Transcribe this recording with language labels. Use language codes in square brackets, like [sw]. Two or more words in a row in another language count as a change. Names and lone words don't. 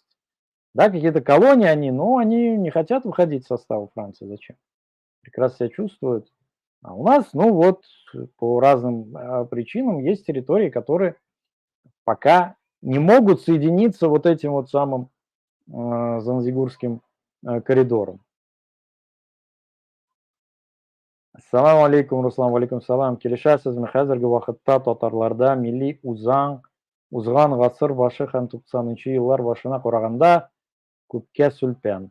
[ru] Да, какие-то колонии они, но они не хотят выходить из состава Франции. Зачем? Прекрасно себя чувствуют. А у нас, ну вот, по разным причинам есть территории, которые пока не могут соединиться вот этим вот самым Занзибурским коридором. [ar] السلام عليكم, Руслан, عليكم سلام. [tt] Келешәсезме, хәзерге вакытта татарларда милли узган гасыр башы һәм 90-нчы еллар башына караганда күпкә сүлпән.